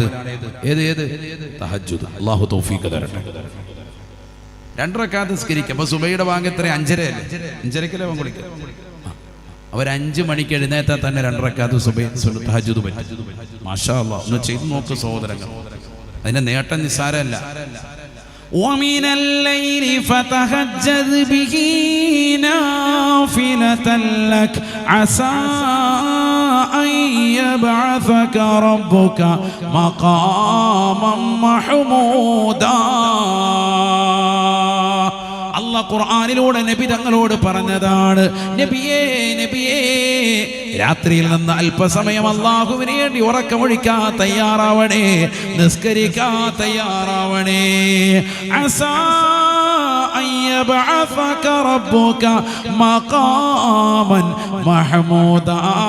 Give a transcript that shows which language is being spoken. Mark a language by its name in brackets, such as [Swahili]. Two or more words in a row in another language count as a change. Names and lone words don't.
[Malayalam] തഹജ്ജുദ്. അല്ലാഹു തൗഫീഖ് തരട്ടെ. 2 റക്അത്ത് നിസ്കരിക്കുക. അപ്പൊ സുബൈയുടെ ബാങ്ക് എത്ര? 5:30 അല്ലേ? 5:30 ബാങ്ക് വിളിക്കുക. അവർ 5 മണിക്ക് എഴുന്നേറ്റാൽ തന്നെ 2 റക്അത്ത് സുബൈ തഹജ്ജുദ് പറ്റും. [Arabic] ما شاء الله, [Malayalam] ഒന്ന് ചെയ്തു നോക്ക് സഹോദരങ്ങൾ. അതിന്റെ നേട്ടം നിസ്സാരമല്ല. [Arabic] ومن الليل فتهجد به نافلة لك عسى أن يبعثك ربك مقاما محمودا. [Malayalam] അല്ലാഹു ഖുർആനിലൂടെ നബി തങ്ങളോട് പറഞ്ഞതാണ്, നബിയേ നബിയേ, രാത്രിയിൽ നിന്ന് അല്പസമയം അല്ലാഹുവിന് വേണ്ടി ഉറക്കമൊഴിക്കാൻ തയ്യാറാവണേ, നിസ്കരിക്കാൻ തയ്യാറാവണേ. [Arabic] عسى أن يبعثك ربك مقاما محمودا.